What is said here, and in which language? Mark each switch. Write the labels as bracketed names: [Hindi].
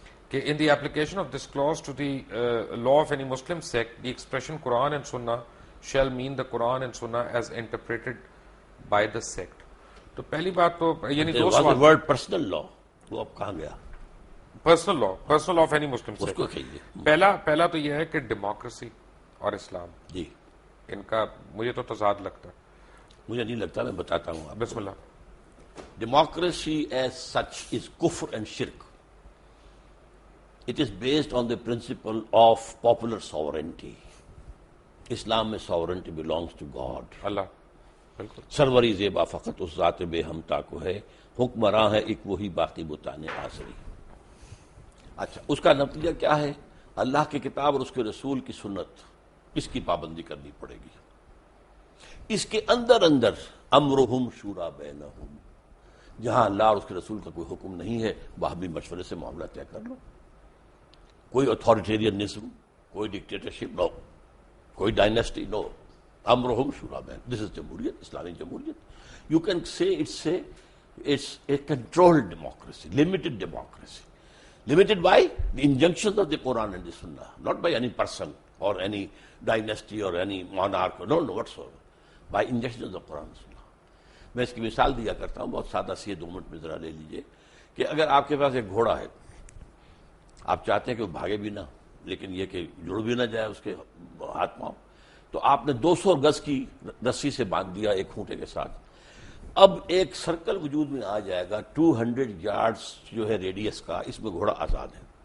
[English] کہ in the application of this clause to the law of any Muslim sect, the expression Quran and Sunnah shall mean the Quran and Sunnah as interpreted by the sect۔ [Urdu] تو پہلی بات تو یعنی دو سوال، word personal لا وہ اب کہاں گیا؟ [English] personal law of any Muslim [Urdu] اس کو کہیے۔ پہلا تو یہ ہے کہ ڈیموکریسی اور اسلام جی ان کا مجھے تو تضاد لگتا ہے۔ مجھے نہیں لگتا، میں بتاتا ہوں آپ۔ بسم اللہ۔ [English] Democracy as such is kufr and shirk. It is based on the principle of popular sovereignty. [Urdu] اسلام میں [English] sovereignty belongs to God. [Urdu] اللہ بالکل سروری زیبا فقط اس ذات بے ہمتا کو ہے، حکمراں ہے ایک وہی باقی بتانے آسری۔ اچھا، اس کا نتیجہ کیا ہے؟ اللہ کی کتاب اور اس کے رسول کی سنت، اس کی پابندی کرنی پڑے گی۔ اس کے اندر [Arabic] امرہم شورا بینہم، [Urdu] جہاں اللہ اور اس کے رسول کا کوئی حکم نہیں ہے وہاں بھی مشورے سے معاملہ طے کر لو۔ کوئی اتھارٹیرینزم، کوئی ڈکٹیٹرشپ نو، کوئی ڈائنیسٹی نو، امرہم شورا بین۔ [English] this is [Urdu] جمہوریت، اسلامی جمہوریت۔ [English] You can say it's a controlled democracy, limited democracy. Limited by the injunctions of the Quran and the Sunnah, not by any person or any dynasty or any monarch, no whatsoever, by injunctions of the Quran and Sunnah. [Urdu] میں اس کی مثال دیا کرتا ہوں، بہت سادہ سی ہے، 2 minute میں ذرا لے لیجئے کہ اگر آپ کے پاس ایک گھوڑا ہے، آپ چاہتے ہیں کہ وہ بھاگے بھی نہ لیکن یہ کہ جڑ بھی نہ جائے اس کے ہاتھ پاؤں، تو آپ نے 200 گز کی رسی سے باندھ دیا ایک کھونٹے کے ساتھ۔ اب ایک سرکل وجود میں آ جائے گا 200 یارڈز جو ہے ریڈیس کا، اس میں گھوڑا آزاد ہے،